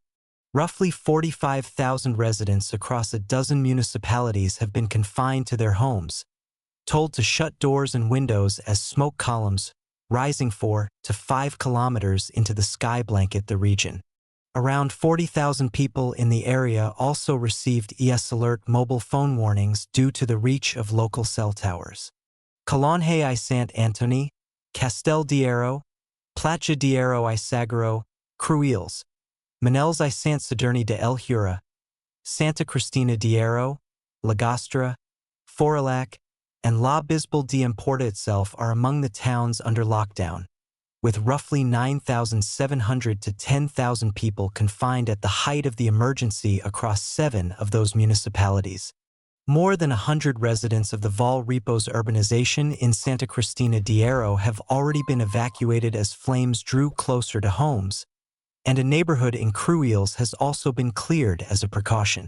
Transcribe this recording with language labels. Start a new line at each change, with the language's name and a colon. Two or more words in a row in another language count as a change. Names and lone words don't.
English: Roughly 45,000 residents across a dozen municipalities have been confined to their homes, told to shut doors and windows as smoke columns rising 4 to 5 kilometers into the sky blanket the region. Around 40,000 people in the area also received ES Alert mobile phone warnings due to the reach of local cell towers. Calonge I Sant Antoni, Castell d'Aro, Platja d'Aro I Sagaro, Cruïls, Manels I Sant Sadurní de El Hura, Santa Cristina d'Aro, Llagostra, Forallac, and La Bisbal de Empordà itself are among the towns under lockdown, with roughly 9,700 to 10,000 people confined at the height of the emergency across 7 of those municipalities. More than 100 residents of the Val Repos urbanization in Santa Cristina d'Aro have already been evacuated as flames drew closer to homes, and a neighborhood in Cruïls has also been cleared as a precaution.